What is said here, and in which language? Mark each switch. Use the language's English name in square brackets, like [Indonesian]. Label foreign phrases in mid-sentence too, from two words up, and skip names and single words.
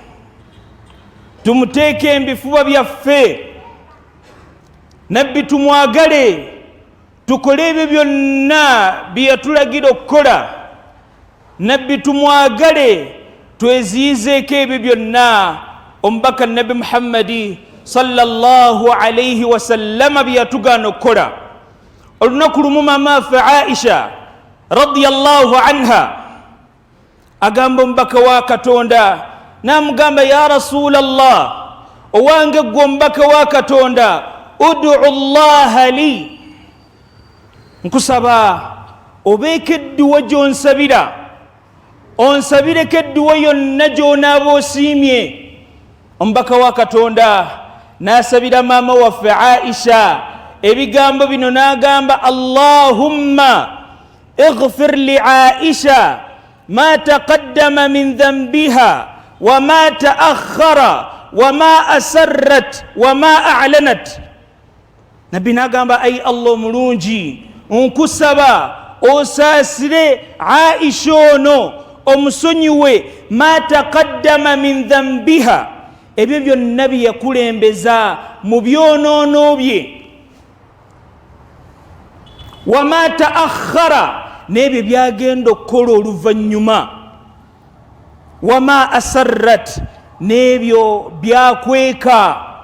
[Ganda] tumuteeke embifuba byaffe nabbi tumwagale tukole ebyo byonna bye yatulagira okukola nabbi tumwagale tweziyizeeko ebyo byonna omubaka nabbi Muhammadi [Arabic] صلى الله عليه وسلم [Ganda] bye yatugaana okukola olunaku lumu mamaffe Aisha [Arabic] رضي الله عنها [Ganda] agamba omubaka wa Katonda namugamba [Arabic] يا رسول الله [Ganda] owange gwe omubaka wa Katonda [Arabic] ادع الله لي [Ganda] nkusaba obeeko edduwa gy'onsabira onsabireko edduwa yonna gy'onaaba osiimye omubaka wa Katonda n'asabira maama waffe Aisha ebigambo bino n'agamba [Arabic] اللهم اغفر لعائشة ما تقدم من ذنبها وما تأخر وما أسرت وما أعلنت [Ganda] nabbi n'agamba ayi Allah omulungi nkusaba osaasire Aisha ono omusonyiwe [Arabic] ما تقدم من ذنبها [Ganda] ebyo byonna bye yakulembeza mu byonoono bye. [Arabic] وما تأخر, [Ganda] n'ebyo byagenda okukola oluvannyuma. [Arabic] وما أسرت, [Ganda] n'ebyo byakweka.